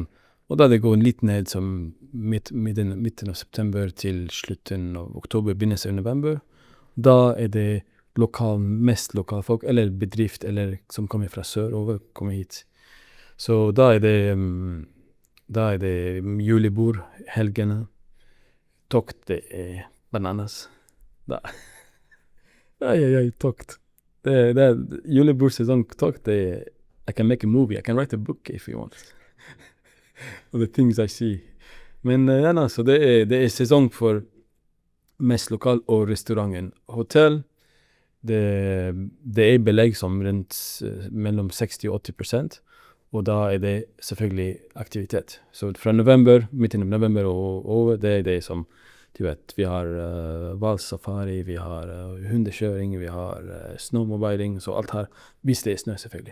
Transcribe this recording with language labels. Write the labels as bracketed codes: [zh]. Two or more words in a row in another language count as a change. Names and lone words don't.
[no] Og da det går litt ned som midten av september til slutten av oktober, begynnelsen av november, da er det mest lokalfolk, eller bedrift, eller som kommer fra sør over, kommer hit. Så da er det julebord, helgene, tokt, det er bananas. Da. Tokt. Det er julebordsesong, tokt, det er [en] I can make a movie. I can write a book if you want. Of the things I see. [no] Men så det sesong for mest lokal og restauranten. Hotell, det belegg som rundt mellom 60 og 80%, og da det selvfølgelig aktivitet. Så fra november, midten av november og over, det det som, du vet, vi har valsafari, vi har hundekjøring, vi har snowmobiling, så alt her, hvis det snø selvfølgelig.